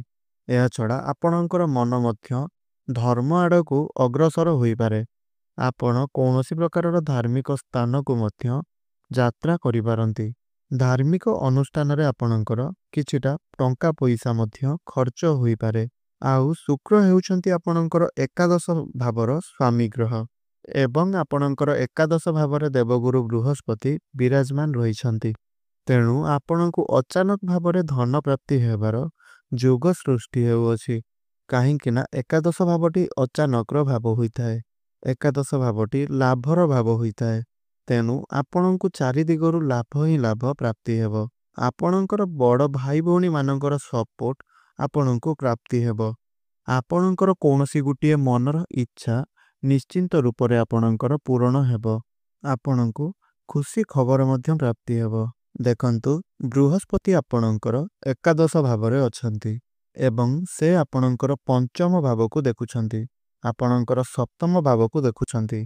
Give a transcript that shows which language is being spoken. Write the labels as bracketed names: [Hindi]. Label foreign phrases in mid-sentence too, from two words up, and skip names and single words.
[Odia] ଏହା ଛଡ଼ା ଆପଣଙ୍କର ମନ ମଧ୍ୟ ଧର୍ମ ଆଡ଼କୁ ଅଗ୍ରସର ହୋଇ ପାରେ। ଆପଣ କୌଣସି ପ୍ରକାରର ଧାର୍ମିକ ସ୍ଥାନ କୁ ମଧ୍ୟ ଯାତ୍ରା କରି ପାରନ୍ତି। ଧାର୍ମିକ ଅନୁଷ୍ଠାନ ରେ ଆପଣଙ୍କର କିଛିଟା ଟଙ୍କା ପଇସା ମଧ୍ୟ ଖର୍ଚ୍ଚ ହୋଇ ପାରେ। ଆଉ ଶୁକ୍ର ହେଉଛନ୍ତି ଆପଣଙ୍କର ଏକାଦଶ ଭାବର ସ୍ୱାମୀ ଗ୍ରହ ଏବଂ ଆପଣଙ୍କର ଏକାଦଶ ଭାବର ଦେବଗୁରୁ ବୃହସ୍ପତି ବିରାଜମାନ ରହିଛନ୍ତି। ତେଣୁ ଆପଣଙ୍କୁ ଅଚାନକ ଭାବରେ ଧନ ପ୍ରାପ୍ତି ହେବାର ଯୋଗ ସୃଷ୍ଟି ହେଉଅଛି, କାହିଁକିନା ଏକାଦଶ ଭାବଟି ଅଚାନକର ଭାବ ହୋଇଥାଏ। ଏକାଦଶ ଭାବଟି ଲାଭର ଭାବ ହୋଇଥାଏ। ତେଣୁ ଆପଣଙ୍କୁ ଚାରି ଦିଗରୁ ଲାଭ ହିଁ ଲାଭ ପ୍ରାପ୍ତି ହେବ। ଆପଣଙ୍କର ବଡ଼ ଭାଇ ଭଉଣୀମାନଙ୍କର ସପୋର୍ଟ ଆପଣଙ୍କୁ ପ୍ରାପ୍ତି ହେବ। ଆପଣଙ୍କର କୌଣସି ଗୋଟିଏ ମନର ଇଚ୍ଛା ନିଶ୍ଚିନ୍ତ ରୂପରେ ଆପଣଙ୍କର ପୂରଣ ହେବ। ଆପଣଙ୍କୁ ଖୁସି ଖବର ମଧ୍ୟ ପ୍ରାପ୍ତି ହେବ। ଦେଖନ୍ତୁ, ବୃହସ୍ପତି ଆପଣଙ୍କର ଏକାଦଶ ଭାବରେ ଅଛନ୍ତି ଏବଂ ସେ ଆପଣଙ୍କର ପଞ୍ଚମ ଭାବକୁ ଦେଖୁଛନ୍ତି, ଆପଣଙ୍କର ସପ୍ତମ ଭାବକୁ ଦେଖୁଛନ୍ତି।